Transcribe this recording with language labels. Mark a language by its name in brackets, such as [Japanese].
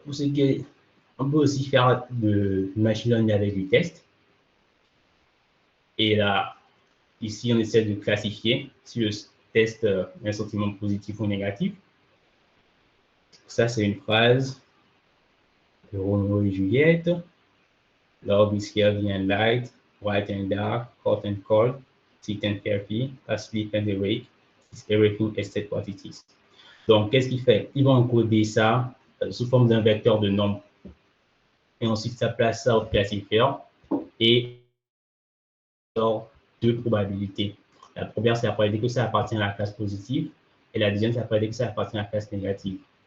[French] Pour ce qui est, on peut aussi faire de machine learning avec du test. Et là, ici, on essaie de classifier si le test a un sentiment positif ou négatif. ça, c'est une phrase de Romeo et Juliette. [English] Love is heavy and light, white and dark, hot and cold, thick and heavy, asleep and awake. It's everything except what it is. [French] Donc, qu'est-ce qu'il fait? Il va encoder ça sous forme d'un vecteur de nombres. Et ensuite, ça place ça au classifieur et sort deux probabilités. La première, c'est la probabilité que ça appartient à la classe positive et la deuxième, c'est la probabilité que ça appartient à la classe négative.